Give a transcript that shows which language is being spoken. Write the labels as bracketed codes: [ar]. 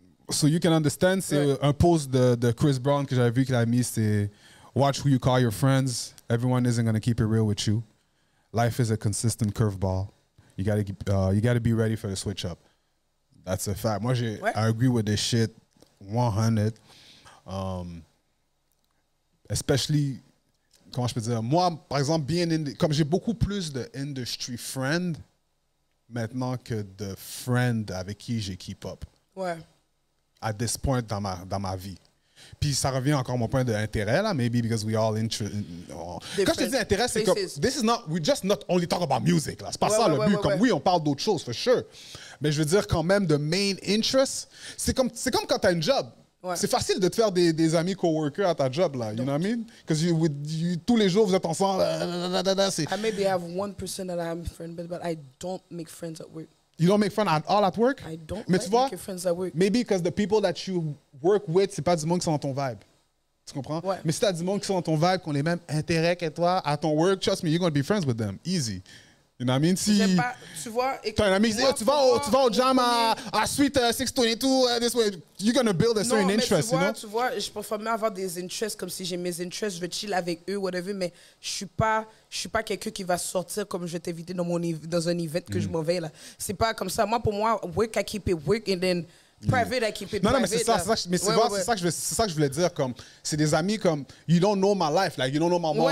[fr] so you can understand, c'est un post de Chris Brown que j'avais vu qu'il a mis, c'est « Watch who you call your friends. [en] Everyone isn't going to keep it real with you. Life is a consistent curveball. You gotta be ready for the switch up. » That's a fact. Moi, I agree with this shit 100. [fr] Especially, comment je peux dire, moi, par exemple, comme j'ai beaucoup plus de industry friend maintenant que de friend avec qui j'ai keep up. Ouais. At this point dans ma vie. Puis ça revient encore à mon point d'intérêt, là, maybe because we all quand je te dis intérêt, c'est comme, we just not only talk about music, là. C'est pas ça le but. Comme oui, on parle d'autres choses, for sure. Mais je veux dire quand même, the main interest, c'est comme quand t'as une job. Ouais. C'est facile de te faire des amis coworkers à ta job, là. You know what I mean? Because tous les jours, vous êtes ensemble. [en] I maybe have one person that I'm friend with, but I don't make friends at work. You don't make friends at all at work? I don't make friends at work. [fr] Maybe because the people that you work with, c'est pas du monde qui sont dans ton vibe. Tu comprends? Ouais. Mais si t'as du monde qui sont dans ton vibe, qui ont les mêmes intérêts que toi, à ton work, trust me, you're going to be friends with them. [en] Easy. You know what I mean? Si [fr] pas, tu vois, [en] t'as un ami qui dit, tu vas au jam à Suite 622, this way, you're going to build a certain interest, you know? [fr] Tu vois, je préfère même avoir des interests, comme si j'ai mes interests, je vais chill avec eux, whatever, mais je suis pas quelqu'un qui va sortir comme je vais t'inviter dans un event que je m'en vais, là. C'est pas comme ça. Pour moi, work, I keep it work, and then [en] Private, I keep it [fr] non, [en] private. [fr] Non, mais c'est ça, c'est ça que je voulais dire. [en] Comme, c'est des amis comme, you don't know my life, like, you don't know my mom.